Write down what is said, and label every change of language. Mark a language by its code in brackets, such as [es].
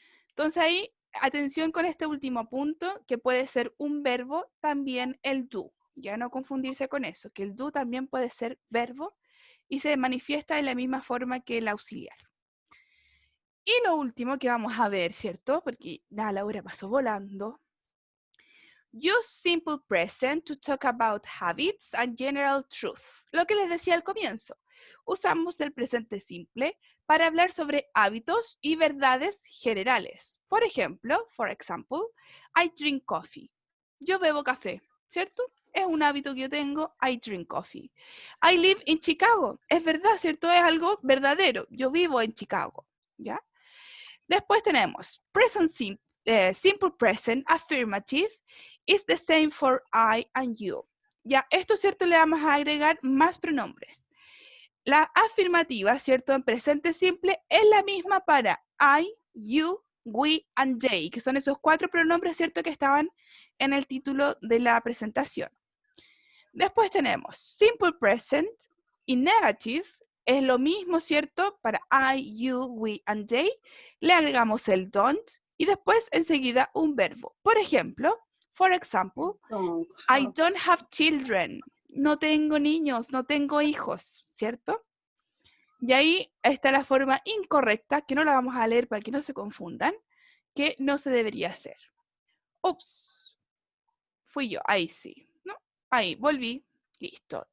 [es] Entonces ahí, atención con este último punto, que puede ser un verbo, también el do. Ya no confundirse con eso, que el do también puede ser verbo y se manifiesta de la misma forma que el auxiliar. Y lo último que vamos a ver, ¿cierto? Porque ya la hora pasó volando. [en] Use simple present to talk about habits and general truth. [es] Lo que les decía al comienzo. Usamos el presente simple para hablar sobre hábitos y verdades generales. [en] Por ejemplo, for example, I drink coffee. [es] Yo bebo café, ¿cierto? Es un hábito que yo tengo, [en] I drink coffee. I live in Chicago. [es] Es verdad, ¿cierto? Es algo verdadero. Yo vivo en Chicago, ¿ya? [en] Después tenemos present simple present affirmative is the same for I and you. [es] Ya, esto, ¿cierto? Le vamos a agregar más pronombres. La afirmativa, ¿cierto? En presente simple es la misma para I, you, we, and they, que son esos 4 pronombres, ¿cierto? Que estaban en el título de la presentación. Después tenemos simple present y negative, es lo mismo, ¿cierto? Para I, you, we, and they, le agregamos el don't y después enseguida un verbo. [en] Por ejemplo, for example, I don't have children. [es] No tengo niños, no tengo hijos, ¿cierto? Y ahí está la forma incorrecta, que no la vamos a leer para que no se confundan, que no se debería hacer. Ups, fui yo, ahí sí, ¿no? Ahí, volví, listo.